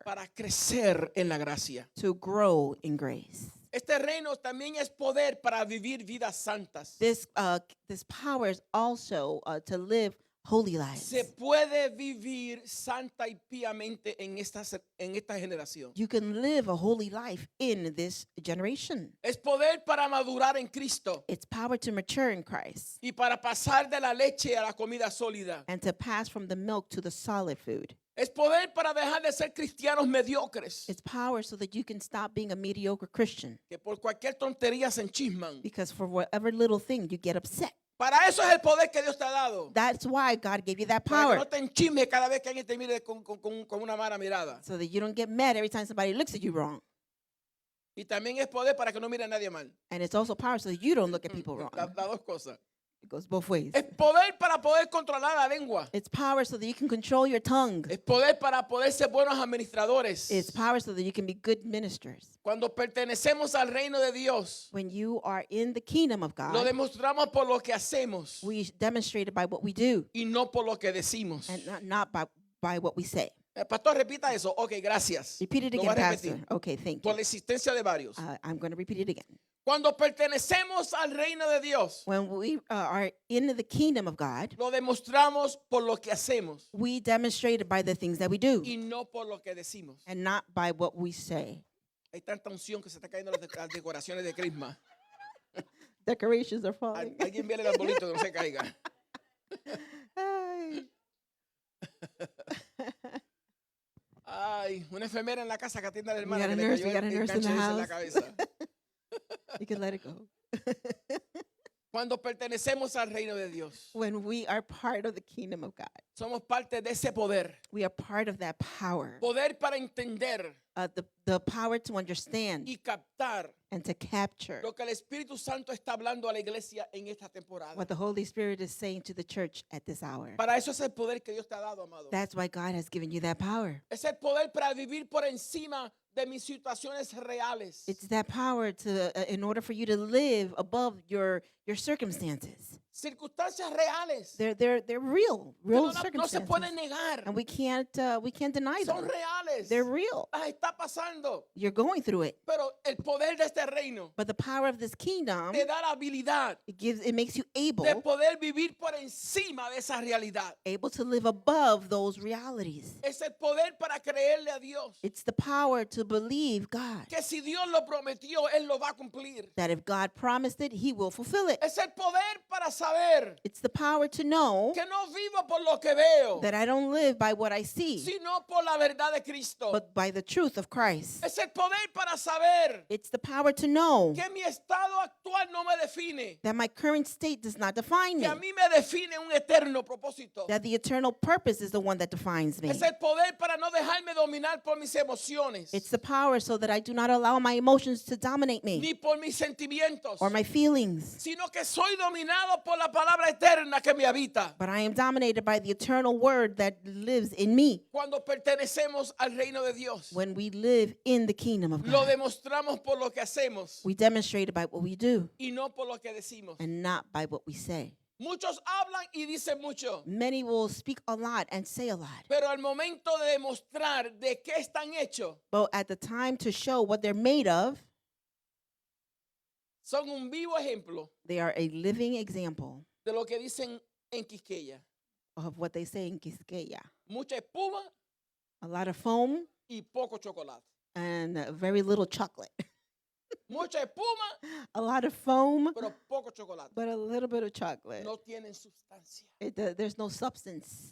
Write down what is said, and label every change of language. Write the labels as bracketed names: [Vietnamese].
[Spanish] para crecer en la gracia. [English] to grow in grace. [Spanish] Este reino también es poder para vivir vidas santas. [English] This power is also to live holy lives. [Spanish] Se puede vivir santa y piamente en esta generación. [English] You can live a holy life in this generation. [Spanish] Es poder para madurar en Cristo [English] It's power to mature in Christ [Spanish] y para pasar de la leche a la comida sólida. [English] and to pass from the milk to the solid food. [Spanish] Es poder para dejar de ser cristianos mediocres [English] It's power so that you can stop being a mediocre Christian, [Spanish] que por cualquier tontería se enchisman. [English] because for whatever little thing you get upset. [Spanish] Para eso es el poder que Dios te ha dado. [English] That's why God gave you that [Spanish] Para que [English] power, [Spanish] no te enchismes cada vez que alguien te mire con una mala mirada. [English] so that you don't get mad every time somebody looks at you wrong. [Spanish] Y también es poder para que no mire a nadie mal. [English] And it's also power so that you don't look at people wrong. [Spanish] Las dos cosas. [English] It goes both ways. [Spanish] Es poder para poder controlar la lengua. [English] It's power so that you can control your tongue. [Spanish] Es poder para poder ser buenos administradores. [English] It's power so that you can be good ministers. [Spanish] Cuando pertenecemos al reino de Dios, [English] When you are in the kingdom of [Spanish] lo [English] God, [Spanish] demostramos por lo que hacemos [English] we demonstrate it by what we do [Spanish] y no por lo que decimos. [English] and not by what we say. [Spanish] Pastor, repita eso. Ok, gracias. [English] Repeat it [Spanish] Lo [English] again, [Spanish] voy a [English] Pastor. [Spanish] repetir. [English] Okay, thank [Spanish] Por [English] you. [Spanish] la existencia de varios. [English] I'm going to repeat it again. [Spanish] Cuando pertenecemos al reino de Dios, [English] When we are in the kingdom of God, [Spanish] lo demostramos por lo que hacemos [English] we demonstrate it by the things that we do [Spanish] y no por lo que decimos. [English] and not by what we say. [Spanish] Hay tanta unción que se está cayendo las decoraciones de Crisma. [English] Decorations are falling. [Spanish] Alguien viene el arbolito que no se caiga. Ay. Ay, una enfermera en la casa que atiende a la [English] We [Spanish] hermana [English] got a [Spanish] que le [English] nurse, [Spanish] cayó [English] we got a [Spanish] el [English] nurse in [Spanish] gancho [English] the [Spanish] ese en la cabeza. [English] You can let it go. [Spanish] Cuando pertenecemos al reino de Dios, [English] When we are part of the kingdom of God, [Spanish] somos parte de ese poder. [English] we are part of that power. [Spanish] Poder para entender [English] The power to understand [Spanish] y captar [English] and to capture [Spanish] lo que el Espíritu Santo está hablando a la iglesia en esta temporada. [English] what the Holy Spirit is saying to the church at this hour. [Spanish] Para eso es el poder que Dios te ha dado, amado. [English] That's why God has given you that power. [Spanish] Es el poder para vivir por encima de mis situaciones reales. [English] It's that power to, in order for you to live above your circumstances. [Spanish] Circunstancias reales. [English] They're real [Spanish] Que no se [English] circumstances, [Spanish] pueden negar. [English] and we can't deny [Spanish] Son [English] them. [Spanish] reales. [English] They're real. [Spanish] Las está pasando. [English] You're going through it, [Spanish] Pero el poder de este reino [English] but the power of this kingdom, [Spanish] te da la habilidad [English] it makes you [Spanish] de poder vivir por encima de esa realidad. [English] able to live above those realities. [Spanish] Es el poder para creerle a Dios. [English] It's the power to believe God, [Spanish] Que si Dios lo prometió, Él lo va a cumplir. [English] that if God promised it, He will fulfill it. [Spanish] Es el poder para saber [English] It's the power to know [Spanish] que no vivo por lo que veo, [English] that I don't live by what I see, [Spanish] sino por la verdad de Cristo. [English] but by the truth of Christ. [Spanish] Es el poder para saber [English] It's the power to know [Spanish] que mi estado actual no me define, [English] that my current state does not define me, [Spanish] que a mí me define un eterno propósito. [English] that the eternal purpose is the one that defines me. [Spanish] Es el poder para no dejarme dominar por mis emociones, [English] It's the power so that I do not allow my emotions to dominate me [Spanish] ni por mis sentimientos, [English] or my feelings, [Spanish] sino que soy dominado por la palabra eterna que me habita. [English] but I am dominated by the eternal word that lives in me. [Spanish] Cuando pertenecemos al reino de Dios, [English] When we live in the kingdom of [Spanish] lo [English] God, [Spanish] demostramos por lo que hacemos [English] we demonstrate it by what we do [Spanish] y no por lo que decimos. [English] and not by what we say. [Spanish] Muchos hablan y dicen mucho, [English] Many will speak a lot and say a lot, [Spanish] pero al momento de demostrar de qué están hechos, [English] but at the time to show what they're made of, [Spanish] son un vivo ejemplo [English] they are a living example [Spanish] de lo que dicen en Quisqueya. [English] of what they say in Quisqueya. [Spanish] Mucha espuma [English] A lot of foam [Spanish] y poco chocolate. [English] and very little chocolate. [Spanish] Mucha espuma, [English] A lot of foam, [Spanish] pero poco chocolate. [English] but a little bit of chocolate. [Spanish] No tienen sustancia. [English] There's no substance.